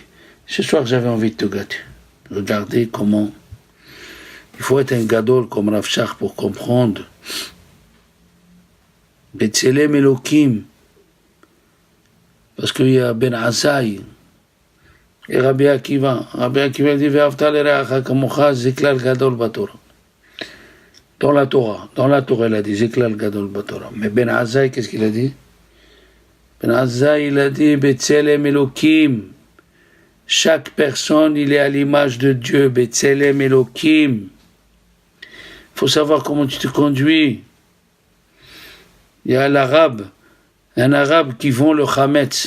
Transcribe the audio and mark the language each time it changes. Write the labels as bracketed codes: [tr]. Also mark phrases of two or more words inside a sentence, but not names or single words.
[fr] Ce soir, j'avais envie de te gâter. Regardez comment... Il faut être un gadol comme Rav Shach pour comprendre. [he] בצלם אלוקים. [fr] Parce qu'il y a Ben Azaï et Rabbi Akiva. [he] Rabbi Akiva dit, ואהבת לרעך כמוך זה כלל גדול בתורה. [fr] Dans la Torah, il a dit [he] זה כלל גדול בתורה. [fr] Mais Ben Azaï, qu'est-ce qu'il a dit? Ben Azaï, il a dit, [he] בצלם אלוקים. [fr] Chaque personne, il est à l'image de Dieu. [he] בצלם אלוקים. [fr] Il faut savoir comment tu te conduis. Il y a un arabe qui vend le chametz.